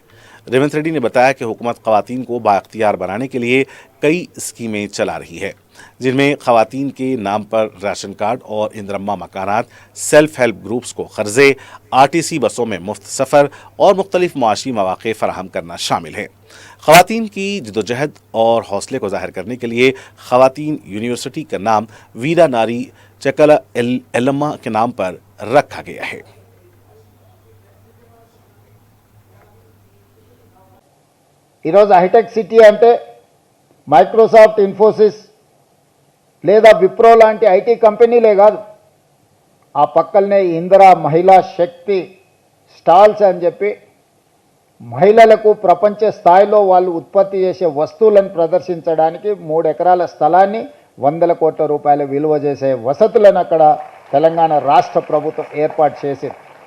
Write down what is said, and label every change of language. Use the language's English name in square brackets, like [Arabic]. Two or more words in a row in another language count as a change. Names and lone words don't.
[Urdu] ریونت ریڈی نے بتایا کہ حکومت خواتین کو بااختیار بنانے کے لیے کئی اسکیمیں چلا رہی ہے، جن میں خواتین کے نام پر راشن کارڈ اور اندرما مکانات، [English] self help groups [Urdu] کو قرضے، RTC بسوں میں مفت سفر اور مختلف معاشی مواقع فراہم کرنا شامل ہے۔ خواتین کی جدوجہد اور حوصلے کو ظاہر کرنے کے لیے خواتین یونیورسٹی کا نام ویرا ناری چکلا ایلما کے نام پر رکھا گیا ہے۔ [Telugu] ఈరోజు హైటెక్ సిటీ అంటే మైక్రోసాఫ్ట్, ఇన్ఫోసిస్ లేదా విప్రో లాంటి ఐటీ కంపెనీలే కాదు, ఆ పక్కనే ఇందిరా మహిళా శక్తి స్టాల్స్ అని చెప్పి మహిళలకు ప్రపంచ స్థాయిలో వాళ్ళు ఉత్పత్తి చేసే వస్తువులను ప్రదర్శించడానికి 3 ఎకరాల స్థలాన్ని 100 కోట్ల రూపాయల విలువ చేసే వసతులను అక్కడ తెలంగాణ రాష్ట్ర ప్రభుత్వం ఏర్పాటు చేసింది।